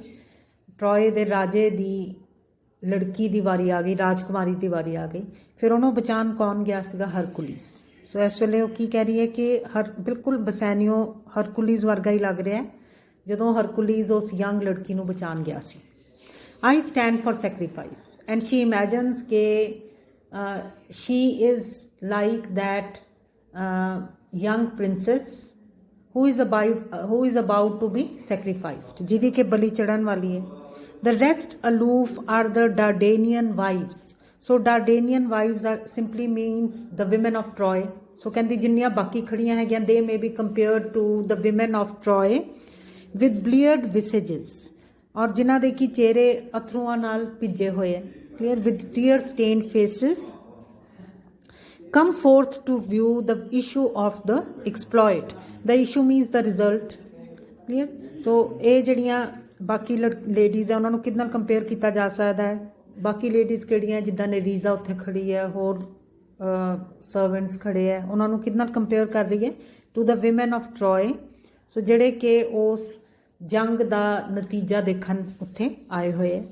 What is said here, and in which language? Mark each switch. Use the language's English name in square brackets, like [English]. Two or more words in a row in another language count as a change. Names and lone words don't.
[Punjabi] ਟਰੋਏ ਦੇ ਰਾਜੇ ਦੀ ਲੜਕੀ ਦੀ ਵਾਰੀ ਆ ਗਈ, ਰਾਜਕੁਮਾਰੀ ਦੀ ਵਾਰੀ ਆ ਗਈ। ਫਿਰ ਉਹਨੂੰ ਬਚਾਉਣ ਕੌਣ ਗਿਆ ਸੀਗਾ? ਹਰਕੁਲੀਸ। ਸੋ ਇਸ ਵੇਲੇ ਉਹ ਕੀ ਕਹਿ ਰਹੀ ਹੈ ਕਿ ਬਿਲਕੁਲ ਬਸੈਨੀਓ ਹਰਕੁਲੀਸ ਵਰਗਾ ਹੀ ਲੱਗ ਰਿਹਾ ਜਦੋਂ ਹਰਕੁਲੀਸ ਉਸ ਯੰਗ ਲੜਕੀ ਨੂੰ ਬਚਾਉਣ ਗਿਆ ਸੀ। [English] I stand for sacrifice, and she imagines that she is like that young princess who is about to be sacrificed, [Punjabi] ਜਿਹਦੀ ਕਿ ਬਲੀ ਚੜਨ ਵਾਲੀ ਹੈ। [English] The rest aloof are the Dardanian wives. So Dardanian wives are simply means the women of Troy. [Punjabi] So ਕਹਿੰਦੀ ਜਿੰਨੀਆਂ ਬਾਕੀ ਖੜੀਆਂ ਹੈਗੀਆਂ, [English] they may be compared to the women of Troy with bleared visages, [Punjabi] ਔਰ ਜਿਨ੍ਹਾਂ ਦੇ ਕਿ ਚਿਹਰੇ ਅਥਰੂਆਂ ਨਾਲ ਭਿੱਜੇ ਹੋਏ ਹੈ। [English] clear, with tear stained faces come forth to view the issue of the exploit. The issue means the result. Clear? [Punjabi] So ਇਹ ਜਿਹੜੀਆਂ ਬਾਕੀ ਲੇਡੀਜ਼ ਹੈ ਉਹਨਾਂ ਨੂੰ ਕਿਹਦੇ ਨਾਲ ਕੰਪੇਅਰ ਕੀਤਾ ਜਾ ਸਕਦਾ ਹੈ? ਬਾਕੀ ਲੇਡੀਜ਼ ਕਿਹੜੀਆਂ, ਜਿੱਦਾਂ ਨਰੀਜ਼ਾ ਉੱਥੇ ਖੜੀ ਹੈ, ਹੋਰ ਸਰਵੈਂਟਸ ਖੜੇ ਹੈ, ਉਹਨਾਂ ਨੂੰ ਕਿਹਦੇ ਨਾਲ ਕੰਪੇਅਰ ਕਰ ਰਹੀ ਹੈ? [English] to the women of Troy. [Punjabi] ਸੋ ਜਿਹੜੇ ਕਿ ਉਸ ਜੰਗ ਦਾ ਨਤੀਜਾ ਦੇਖਣ ਉੱਥੇ ਆਏ ਹੋਏ ਹੈ।